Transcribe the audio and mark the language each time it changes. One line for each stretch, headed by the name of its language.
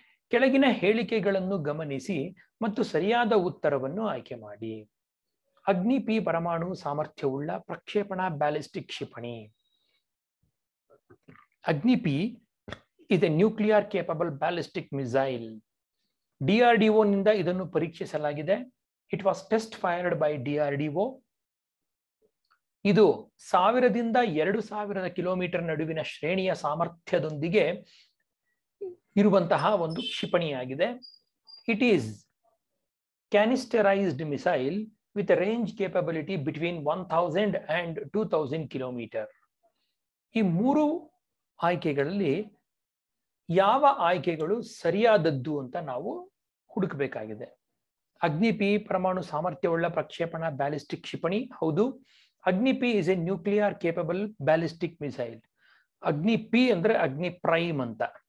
Kannada: ಕೆಳಗಿನ ಹೇಳಿಕೆಗಳನ್ನು ಗಮನಿಸಿ ಮತ್ತು ಸರಿಯಾದ ಉತ್ತರವನ್ನು ಆಯ್ಕೆ ಮಾಡಿ. ಅಗ್ನಿ ಪಿ ಪರಮಾಣು ಸಾಮರ್ಥ್ಯವುಳ್ಳ ಪ್ರಕ್ಷೇಪಣಾ ಬ್ಯಾಲಿಸ್ಟಿಕ್ ಕ್ಷಿಪಣಿ.
English: Agni P is a nuclear capable ballistic missile.
Kannada: DRDO ನಿಂದ ಇದನ್ನು ಪರೀಕ್ಷಿಸಲಾಗಿದೆ.
English: It was test fired by DRDO.
Kannada: ಇದು 1000ದಿಂದ 2000 ಕಿಲೋಮೀಟರ್ ನಡುವಿನ ಶ್ರೇಣಿಯ ಸಾಮರ್ಥ್ಯದೊಂದಿಗೆ ಇರುವಂತಹ ಒಂದು ಕ್ಷಿಪಣಿಯಾಗಿದೆ.
English: It is canisterized missile with a range capability between 1000 and 2000 kilometre.
Kannada: ಈ ಮೂರು ಆಯ್ಕೆಗಳಲ್ಲಿ ಯಾವ ಆಯ್ಕೆಗಳು ಸರಿಯಾದದ್ದು ಅಂತ ನಾವು ಹುಡುಕಬೇಕಾಗಿದೆ. ಅಗ್ನಿ ಪಿ ಪರಮಾಣು ಸಾಮರ್ಥ್ಯವುಳ್ಳ ಪ್ರಕ್ಷೇಪಣಾ ಬ್ಯಾಲಿಸ್ಟಿಕ್ ಕ್ಷಿಪಣಿ ಹೌದು.
English: Agni P is a nuclear capable ballistic missile.
Kannada: ಅಗ್ನಿ ಪಿ ಅಂದ್ರೆ ಅಗ್ನಿ ಪ್ರೈಮ್ ಅಂತ.